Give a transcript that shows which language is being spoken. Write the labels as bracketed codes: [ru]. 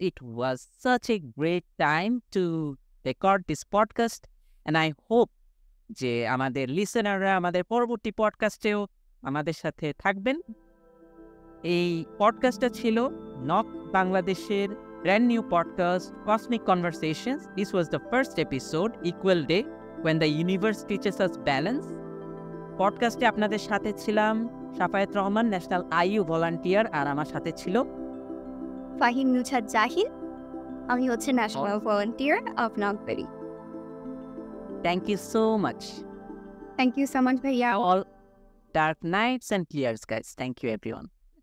[en] It was such a great time to record this podcast, and I hope [bn] যে আমাদের লিসেনাররা আমাদের পরবর্তী পডকাস্টেও আমাদের সাথে থাকবেন। এই পডকাস্টটা ছিল নক বাংলাদেশের brand new podcast cosmic conversations. [en] This was the first episode, equal day when the universe teaches us balance. [bn] পডকাস্টে আপনাদের সাথে ছিলাম Shafayet Rahman, national IU volunteer, আর আমার সাথে ছিল ফাহিম নুছাদ জাহিদ। আমি হচ্ছে national volunteer of নকবেরি। [en] Thank you so much. Thank you so much ভাইয়া। All dark nights and clear skies. Thank you everyone.